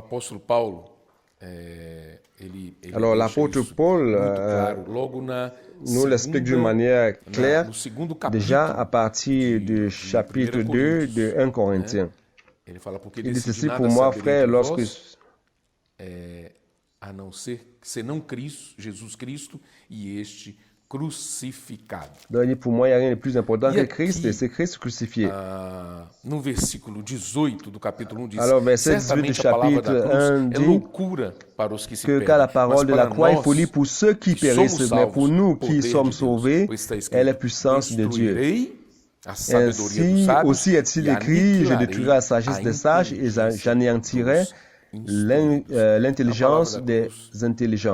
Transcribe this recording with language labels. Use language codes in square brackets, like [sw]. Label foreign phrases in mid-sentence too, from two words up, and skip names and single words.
[fr] Alors, l'apôtre Paul nous l'explique d'une manière claire, déjà à partir du chapitre 2 de 1 Corinthiens. Il dit ceci: pour moi, frère, lorsque [pt] a não ser senão Cristo, Jesus Cristo e este crucificado. [fr] Donc, il dit, pour moi, il n'y a rien de plus important que Christ, et c'est Christ crucifié. [pt] No versículo 18 do capítulo 1 diz: [fr] alors, verset 18 du chapitre 1 dit [pt] loucura para os que se [fr] que car la parole de la croix est folie pour ceux qui périssent, mais pour nous qui sommes sauvés, elle est puissance de Dieu. Ainsi aussi est-il écrit: je détruirai la sagesse des sages et j'anéantirai l'intelligence des intelligents.